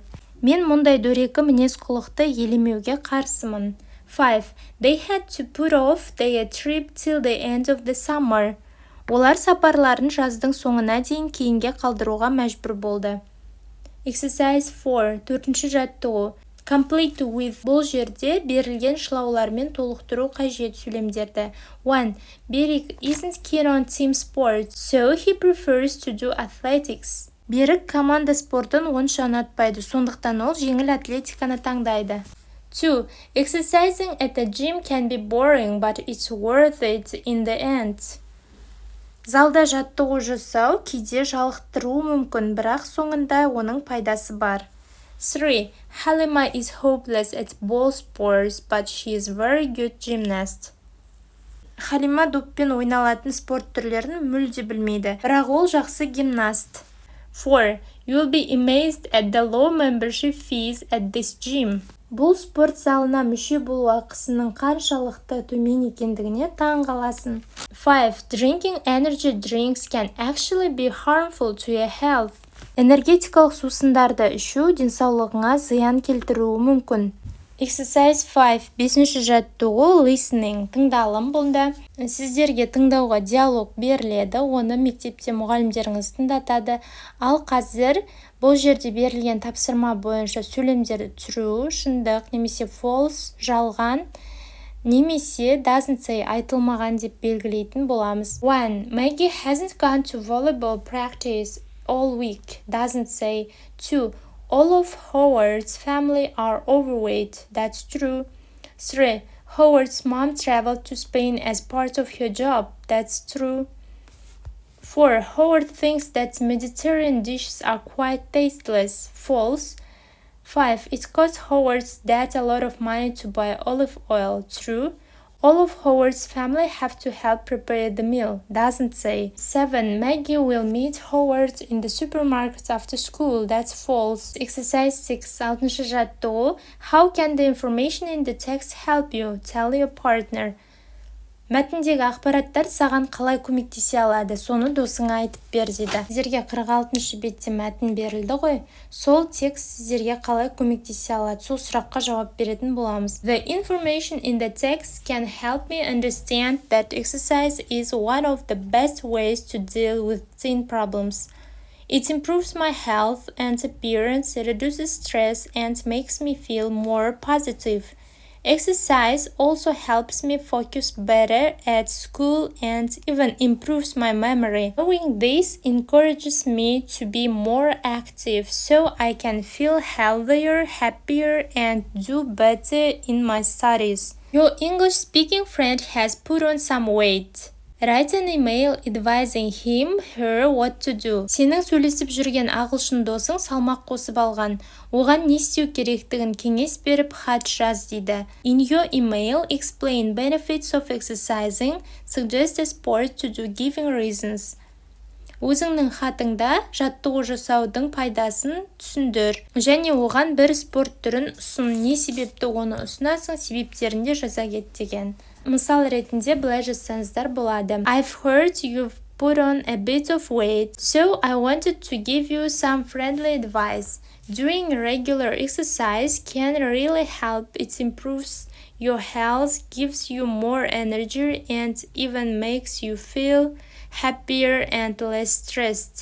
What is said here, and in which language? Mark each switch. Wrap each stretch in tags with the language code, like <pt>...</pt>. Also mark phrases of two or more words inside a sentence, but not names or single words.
<kk>Мен мұндай дөрекі мінез-құлықты елемеуге қарсымын. 5.</kk> <en>They had to put off their trip till the end of the summer.</en> <kk>Олар сапарларын жаздың соңына дейін кейінге қалдыруға мәжбүр болды.</kk> <en>Exercise 4.</en> <kk>Төртінші жаттығу.</kk> <en>Complete with.</en> <kk>Бұл жерде берілген шылаулармен толықтыру қажет сөйлемдерді.</kk> <en>1. Берік isn't keen on team sports, so he prefers to do athletics.</en> <kk>Берік команда спортын онша ұнатпайды, сондықтан ол жеңіл атлетиканы таңдайды. 2.</kk> <en>Exercising at the gym can be boring, but it's worth it in the end.</en> <kk>Залда жаттығу жасау кейде жалықтыруы мүмкін, бірақ соңында оның пайдасы бар. 3.</kk> <en>Halima is hopeless at ball sports, but she is very good gymnast.</en> <kk>Халима доппен ойналатын спорт түрлерін мүлде білмейді, бірақ ол жақсы гимнаст. 4.</kk> <en>You'll be amazed at the low membership fees at this gym.</en> <kk>Бұл спорт залына мүше болу ақысының қаншалықты төмен екендігіне таң қаласың. 5.</kk> <en>Drinking energy drinks can actually be harmful to your health.</en> <kk>Энергетикалық сусындарды ішу денсаулығыңа зиян келтіруі мүмкін.</kk> <en>Exercise 5.</en> <kk>Бесінші жаттығу listening. Тыңдалым бұнда. Сіздерге тыңдауға диалог беріледі, оны мектепте мұғалімдеріңіз тыңдатады. Ал қазір бұл жерде берілген тапсырма бойынша сөйлемдерді түсіру, шындық немесе false, жалған, немесе</kk> <en>doesn't say</en> <kk>айтылмаған деп белгілейтін боламыз. 1.</kk> <en>Maggie hasn't gone to volleyball practice all week. Doesn't say. 2. All of Howard's family are overweight. That's true. 3. Howard's mom traveled to Spain as part of her job. That's true. 4. Howard thinks that Mediterranean dishes are quite tasteless. False. 5. It cost Howard's dad a lot of money to buy olive oil. True. All of Howard's family have to help prepare the meal. Doesn't say. 7. Maggie will meet Howard in the supermarket after school. That's false. Exercise 6.</en> <kk>Алтыншы жаттығу.</kk> <en>How can the information in the text help you? Tell your partner.</en> <kk>Мәтіндегі ақпараттар саған қалай көмектесе алады, соны досыңа айтып бер дейді. Сіздерге 46-шы бетте мәтін берілді ғой, сол текст сіздерге қалай көмектесе алады, сол сұраққа жауап беретін боламыз.</kk> <en>The information in the text can help me understand that exercise is one of the best ways to deal with teen problems. It improves my health and appearance, reduces stress, and makes me feel more positive. Exercise also helps me focus better at school and even improves my memory. Knowing this encourages me to be more active so I can feel healthier, happier, and do better in my studies. Your English-speaking friend has put on some weight. Write an email advising him, her what to do.</en> <kk>Сенің сөйлесіп жүрген ағылшын досың салмақ қосып алған. Оған не істеу керектігін кеңес беріп хат жаз дейді. In your email, explain benefits of exercising, suggest a sport to do, giving reasons. Өзіңнің хатыңда жаттығу жасаудың пайдасын түсіндір. Және оған бір спорт түрін ұсын, не себепті оны ұсынасың, себептерін де жаза кет деген. Мысал ретінде былай жазсаңыздар болады.</kk> <en>I've heard you've put on a bit of weight, so I wanted to give you some friendly advice. Doing regular exercise can really help. It improves your health, gives you more energy, and even makes you feel happier and less stressed.</en>